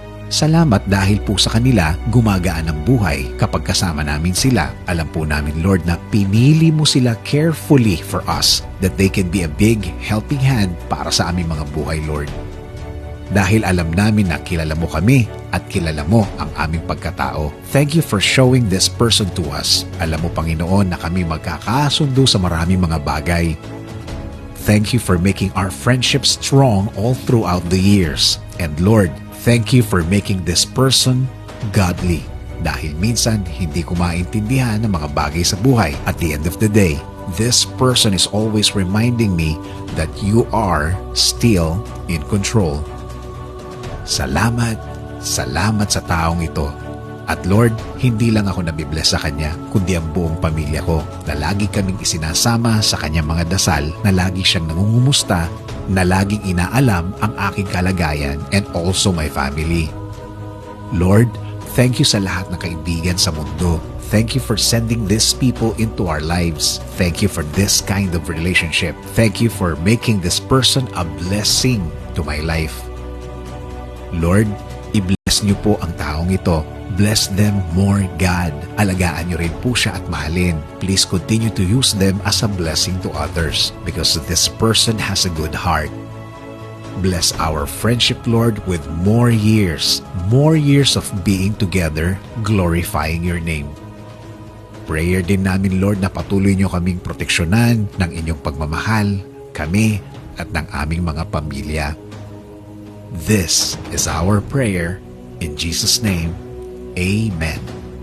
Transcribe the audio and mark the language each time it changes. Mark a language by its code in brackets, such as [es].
[tl] Salamat dahil po sa kanila gumagaan ang buhay kapag kasama namin sila. Alam po namin, Lord, na pinili mo sila [en] carefully for us that they can be a big helping hand [tl] para sa aming mga buhay, Lord. Dahil alam namin na kilala mo kami at kilala mo ang aming pagkatao. [en] Thank you for showing this person to us. [tl] Alam mo, Panginoon, na kami magkakasundo sa maraming mga bagay. [en] Thank you for making our friendship strong all throughout the years. And Lord, thank you for making this person godly. [tl] Dahil minsan, hindi ko maintindihan ng mga bagay sa buhay. [en] At the end of the day, this person is always reminding me that you are still in control. [tl] Salamat, salamat sa taong ito. At Lord, hindi lang ako nabibless sa Kanya, kundi ang buong pamilya ko na lagi kaming isinasama sa Kanyang mga dasal, na lagi siyang nangungumusta, na laging inaalam ang aking kalagayan [en] and also my family. [tl] Lord, [en] thank you [tl] sa lahat ng kaibigan sa mundo. [en] Thank you for sending these people into our lives. Thank you for this kind of relationship. Thank you for making this person a blessing to my life. [tl] Lord, i-bless niyo po ang taong ito. [en] Bless them more, God. [tl] Alagaan niyo rin po siya at mahalin. [en] Please continue to use them as a blessing to others because this person has a good heart. Bless our friendship, Lord, with more years of being together, glorifying your name. [tl] Prayer din namin, Lord, na patuloy niyo kaming proteksyonan ng inyong pagmamahal, kami at ng aming mga pamilya. [en] This is our prayer. In Jesus' name, Amen.